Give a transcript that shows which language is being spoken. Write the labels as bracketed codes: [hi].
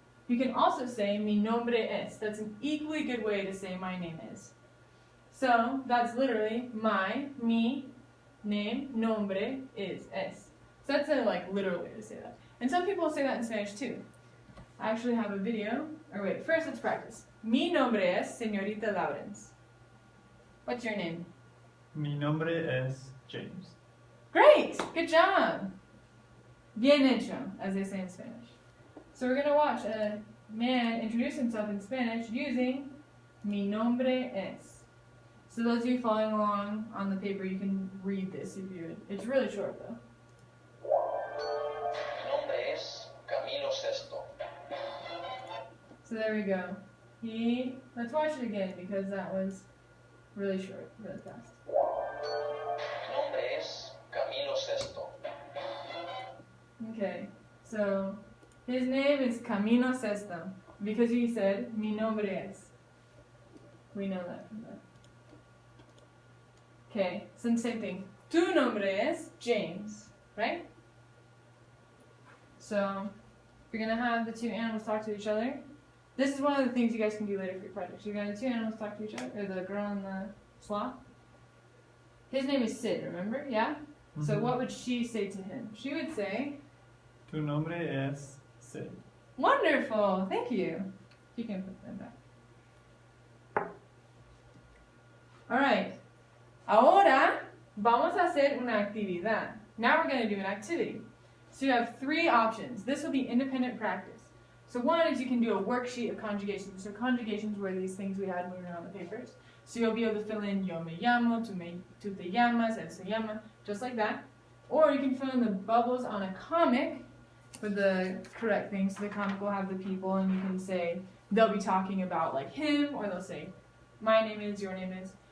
[en] You can also say, mi nombre es. That's an equally good way to say my name is. So, that's literally my, mi, name, nombre, is, es. So that's a literal way to say that. And some people say that in Spanish too. I actually have a video. Or wait, first let's practice. [es] Mi nombre es señorita Lawrence. [en] What's your name? [es] Mi nombre es James. [en] Great! Good job! Bien hecho, as they say in Spanish. So we're going to watch a man introduce himself in Spanish using mi nombre es. So those of you following along on the paper, you can read this if you would. It's really short though. [es] Mi nombre es Camilo Sesto. [en] So there we go. Let's watch it again because that was really short, really fast. [es] Mi nombre es Camilo Sesto. [en] Okay, so his name is Camilo Sesto because he said mi nombre es. We know that from that. Okay, so same thing. Tu nombre es James, right? So if you're gonna have the two animals talk to each other, this is one of the things you guys can do later for your project. You're gonna have the two animals talk to each other, or the girl and the sloth. His name is Sid, remember? Yeah? So what would she say to him? She would say, [es] Tu nombre es Sid. [en] wonderful, thank you. You can put them back. Alright. [es] Ahora vamos a hacer una actividad. [en] Now we're going to do an activity. So you have 3 options. This will be independent practice. So one is you can do a worksheet of conjugations. So conjugations were these things we had moving around the papers. So you'll be able to fill in yo me llamo, tú te llamas, él se llama, just like that. Or you can fill in the bubbles on a comic with the correct things. So the comic will have the people, and you can say, they'll be talking about like him, or they'll say, my name is, your name is.